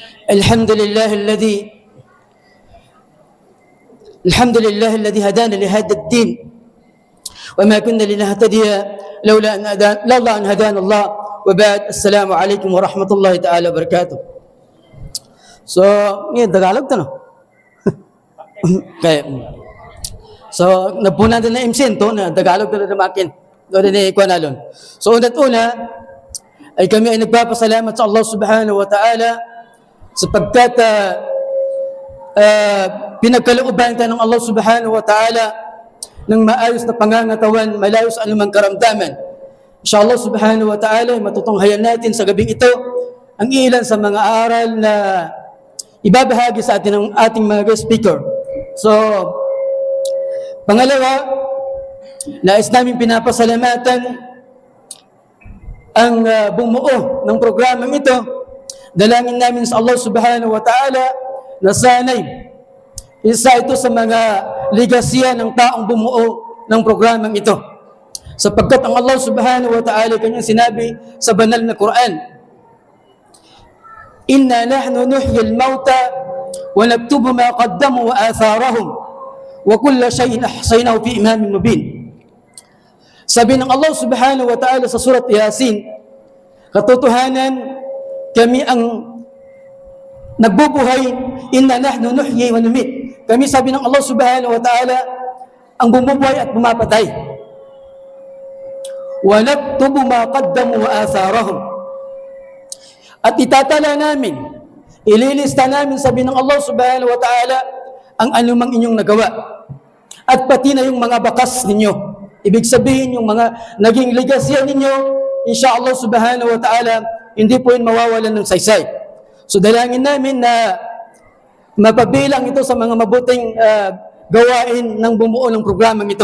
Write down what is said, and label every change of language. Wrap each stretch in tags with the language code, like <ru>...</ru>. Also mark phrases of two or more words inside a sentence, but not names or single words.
<ar>الحمد لله الذي هدانا لهذا الدين وما كنا لنهتدي لولا أن هدانا الله وبعد السلام عليكم ورحمة الله تعالى وبركاته.</ar> <tl>So, ngayon, Tagalog to, no? Okay. So, napunan din na MC to, na Tagalog to na makin. Doon din ikuha nalon. So, unat una, ay kami ay nagpapasalamat sa Allah</tl> <ar>سبحانه وتعالى</ar> <tl>sapagkat pinagkalooban tayo ng Allah</tl> <ar>سبحانه وتعالى</ar> <tl>ng maayos na pangangatawan, malayo sa anumang karamdaman.</tl> <ar>إن شاء الله سبحانه وتعالى,</ar> <tl>matutunghayan natin sa gabing ito ang ilan sa mga aral na ibabahagi sa atin ng ating mga guest speaker. So, pangalawa, nais namin pinapasalamatan ang bumuo ng programang ito. Dalangin namin sa Allah</tl> <ar>سبحانه وتعالى</ar> <tl>na sana'y isa ito sa mga legasya ng taong bumuo ng programang ito. Sapagkat ang</tl> <ar>Allah سبحانه وتعالى</ar> <tl>kanyang sinabi sa banal na Quran,</tl> <ar>إنا نحن نحيي الموتى ونكتب ما قدموا وآثارهم وكل شيء أحصيناه في إمام مبين.</ar> <tl>Sabi ng Allah</tl> <ar>سبحانه وتعالى</ar> <tl>sa surat Yasin, katotohanan, kami ang nagbubuhay,</tl> <ar>إنا نحن نحيي ونميت.</ar> <tl>Kami, sabi ng Allah</tl> <ar>سبحانه وتعالى,</ar> <tl>ang bumubuhay at bumapatay.</tl> <ar>ونكتب ما قدموا وآثارهم.</ar> <tl>At itatala namin, ililista namin, sabi ng Allah</tl> <ar>سبحانه وتعالى,</ar> <tl>ang anumang inyong nagawa. At pati na yung mga bakas ninyo. Ibig sabihin, yung mga naging legasya ninyo,</tl> <ar>إن شاء الله سبحانه وتعالى,</ar> <tl>hindi po yun mawawalan ng saysay. So dalangin namin na mapabilang ito sa mga mabuting gawain ng bumuo ng programang ito.</tl>